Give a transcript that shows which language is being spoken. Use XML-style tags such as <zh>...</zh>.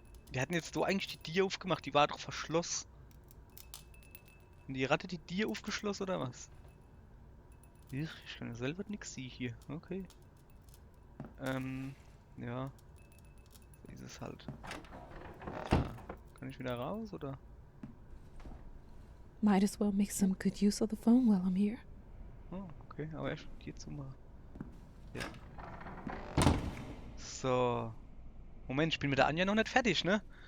<de>Wir hatten jetzt so eigentlich die Tür aufgemacht, die war doch verschlossen. Und die Ratte die Tür aufgeschlossen oder was? Ich kann ja selber nichts sehen hier, okay. Ja. So ist es halt. Tja, kann ich wieder raus oder?</de> <en>Might as well make some good use of the phone while I'm here.</en> <de>Oh, okay, aber erst hier zu mal. Ja. So. Moment, ich bin mit der Anja noch nicht fertig, ne?</de>